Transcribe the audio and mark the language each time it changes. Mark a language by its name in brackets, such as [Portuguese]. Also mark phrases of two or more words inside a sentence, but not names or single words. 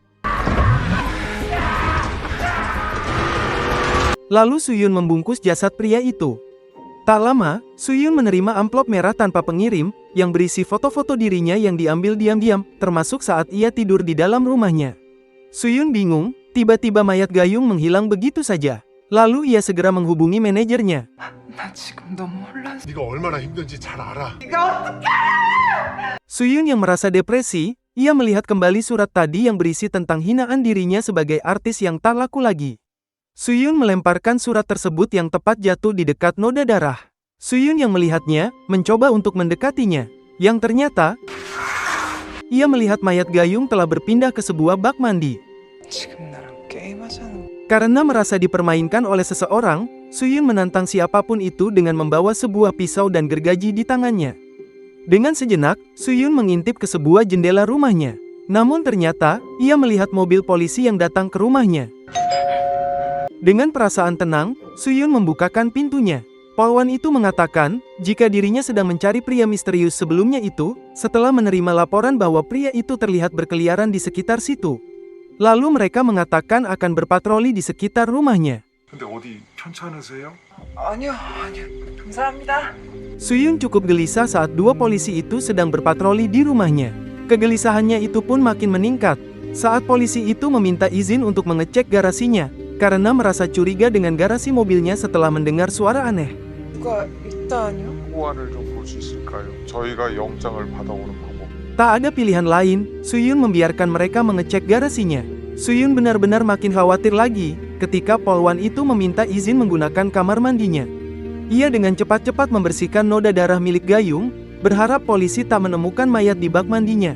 [Indonesian] Lalu Suyun membungkus jasad pria itu. Tak lama, Suyun menerima amplop merah tanpa pengirim, yang berisi foto-foto dirinya yang diambil diam-diam, termasuk saat ia tidur di dalam rumahnya. Suyun bingung, tiba-tiba mayat Gayung menghilang begitu saja. Lalu ia segera menghubungi manajernya. [Korean] 나 지금 너무 혼란스러워. 네가 얼마나 힘든지 잘 알아. [Indonesian] Suyun yang merasa depresi, ia melihat kembali surat tadi yang berisi tentang hinaan dirinya sebagai artis yang tak laku lagi. Suyun melemparkan surat tersebut yang tepat jatuh di dekat noda darah. Suyun yang melihatnya, mencoba untuk mendekatinya. Yang ternyata, ia melihat mayat Gayung telah berpindah ke sebuah bak mandi. [Korean] 지금 나랑 게임하자는. [Indonesian] Karena merasa dipermainkan oleh seseorang, Suyun menantang siapapun itu dengan membawa sebuah pisau dan gergaji di tangannya. Dengan sejenak, Suyun mengintip ke sebuah jendela rumahnya. Namun ternyata, ia melihat mobil polisi yang datang ke rumahnya. Dengan perasaan tenang, Suyun membukakan pintunya. Polwan itu mengatakan, jika dirinya sedang mencari pria misterius sebelumnya itu, setelah menerima laporan bahwa pria itu terlihat berkeliaran di sekitar situ. Lalu mereka mengatakan akan berpatroli di sekitar rumahnya. [Korean] 근데 어디 편찮으세요? 아니요. 감사합니다. [Indonesian] Suyun cukup gelisah saat dua polisi itu sedang berpatroli di rumahnya. Kegelisahannya itu pun makin meningkat saat polisi itu meminta izin untuk mengecek garasinya, karena merasa curiga dengan garasi mobilnya setelah mendengar suara aneh. [Korean] 누가 있다뇨? 호환을 좀 볼 수 있을까요? 저희가 영장을 받아오는 방법. [Indonesian] Tak ada pilihan lain, Suyun membiarkan mereka mengecek garasinya. Suyun benar-benar makin khawatir lagi, ketika polwan itu meminta izin menggunakan kamar mandinya. Ia dengan cepat-cepat membersihkan noda darah milik Gayung, berharap polisi tak menemukan mayat di bak mandinya.